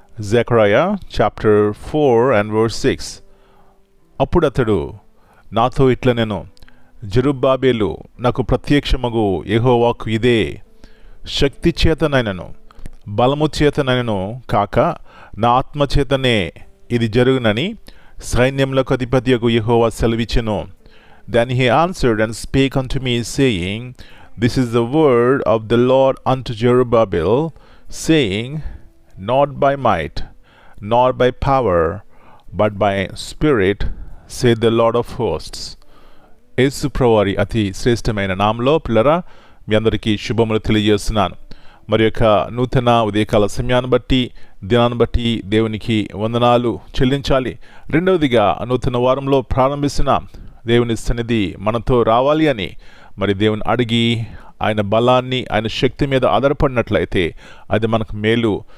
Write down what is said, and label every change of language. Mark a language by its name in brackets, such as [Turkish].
[Telugu] Zechariah chapter 4 [English] and verse [Telugu] 6. అప్పుడు అతడు నాతో ఇట్లా నేను, జెరుబ్బాబెలు నాకు ప్రత్యక్షమగు యెహోవాకు ఇదే, శక్తి చేతనైనను బలము చేతనైనను కాక నా ఆత్మ చేతనే ఇది జరుగునని సైన్యములకు అధిపతియగు యెహోవా సెలవిచ్చెను. [English] Then he answered and spake unto me, saying, This is the word of the Lord unto Zerubbabel, saying, Not by might, nor by power, but by spirit, saith the Lord of hosts. [Telugu] యేసు ప్రభువారి అతి శ్రేష్టమైన నామములో పిల్లరా మీ అందరికీ శుభములు తెలియజేస్తున్నాను. మరి యొక్క నూతన ఉదయకాల సమయాన్ని బట్టి, దినాన్ని బట్టి దేవునికి వందనాలు చెల్లించాలి. రెండవదిగా నూతన వారంలో ప్రారంభిస్తున్న దేవుని సన్నిధి మనతో రావాలి అని మరి దేవుని అడిగి ఆయన బలాన్ని, ఆయన శక్తి మీద ఆధారపడినట్లయితే అది మనకు మేలు.